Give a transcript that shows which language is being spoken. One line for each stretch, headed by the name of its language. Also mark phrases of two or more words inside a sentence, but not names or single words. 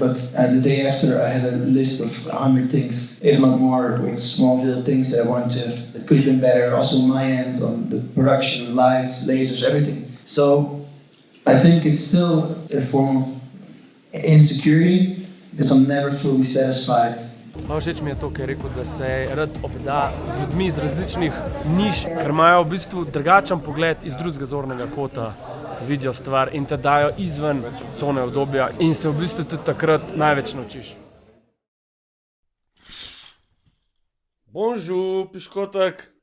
English: But the day after, I had a list of 100 things, if not more, with small little things that I wanted to have that could have been better. Also my end on the production, lights, lasers, everything. So I think it's still a form of insecurity because I'm never fully satisfied.
Slovenian: Malo všeč mi je to, ker je rekel, da se rad obda z ljudmi iz različnih niš, ker imajo v bistvu drugačen pogled iz drugega zornega kota, vidijo stvar in te dajo izven cone obdobja in se v bistvu tudi takrat največ naučiš. Bonjour, piškotek.